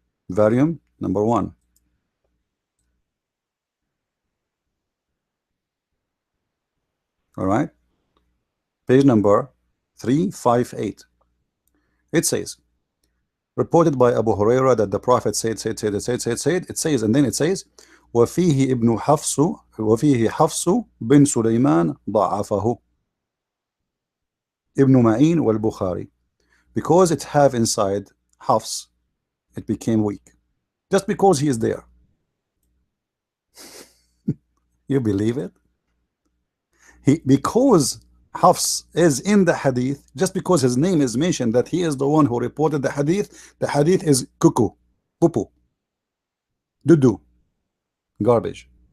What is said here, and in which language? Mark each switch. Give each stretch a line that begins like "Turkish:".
English: Volume number 1. All right. Page number 358. It says, reported by Abu Huraira that the Prophet said. It says, and then it says,
Arabic: وفيه ابن حفص وفيه حفص بن سليمان ضعفه ابن معين والبخاري.
English: Because it have inside Hafs, it became weak. Just because he is there. You believe it? Because Hafs is in the hadith, just because his name is mentioned that he is the one who reported the hadith is cuckoo, poo, dudu, garbage.